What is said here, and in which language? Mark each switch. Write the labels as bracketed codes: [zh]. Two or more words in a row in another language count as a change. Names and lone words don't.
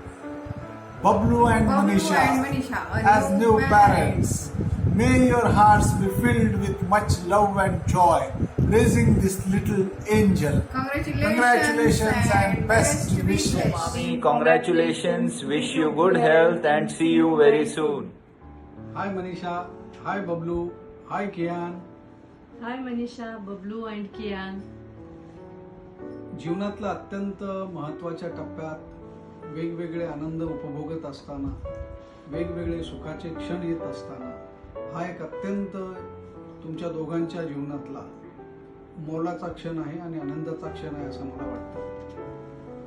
[en] Bablu and Manisha as new parents. May your hearts be filled with much love and joy, raising this little angel. Congratulations and best wishes. Congratulations, wish you good health and see you very soon. Hi Manisha, hi Bablu, hi Kian. Hi Manisha, Bablu and Kian. [mr] जीवनातल्या अत्यंत महत्त्वाच्या टप्प्यात वेगवेगळे आनंद उपभोगत असताना, वेगवेगळे सुखाचे क्षण येत असताना, हा एक अत्यंत तुमच्या दोघांच्या जीवनातला मोलाचा क्षण आहे आणि आनंदाचा क्षण आहे असं मला वाटतं.